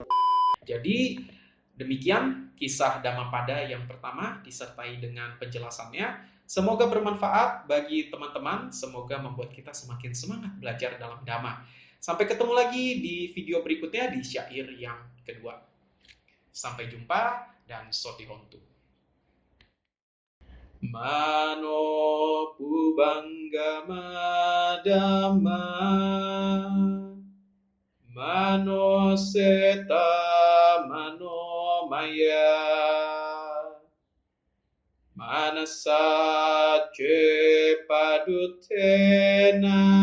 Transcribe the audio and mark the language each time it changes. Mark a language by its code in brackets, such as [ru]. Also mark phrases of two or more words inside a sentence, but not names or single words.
[id] Jadi demikian kisah Dhammapada yang pertama disertai dengan penjelasannya. Semoga bermanfaat bagi teman-teman, semoga membuat kita semakin semangat belajar dalam Dhamma. Sampai ketemu lagi di video berikutnya di syair yang kedua. Sampai jumpa dan [pi] Soti Hontu. Mano Pubanggama Dhamma Mano Seta Mano Maya Manasa Padutena